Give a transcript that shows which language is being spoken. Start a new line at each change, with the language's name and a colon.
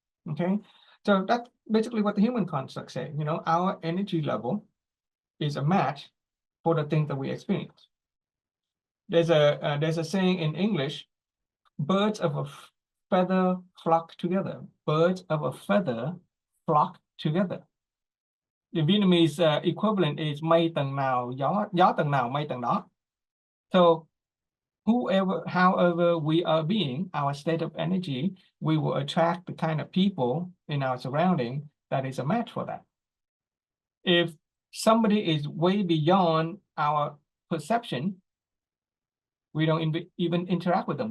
English: Okay, so that's basically what the human construct say. Our energy level is a match for the things that we experience. There's a saying in English: birds of a feather flock together. Birds of a feather flock together. The Vietnamese equivalent is
Vietnamese: mây tầng nào gió tầng nào mây tầng đó.
English: So however we are being, our state of energy, we will attract the kind of people in our surrounding that is a match for that. If somebody is way beyond our perception, we don't even interact with them.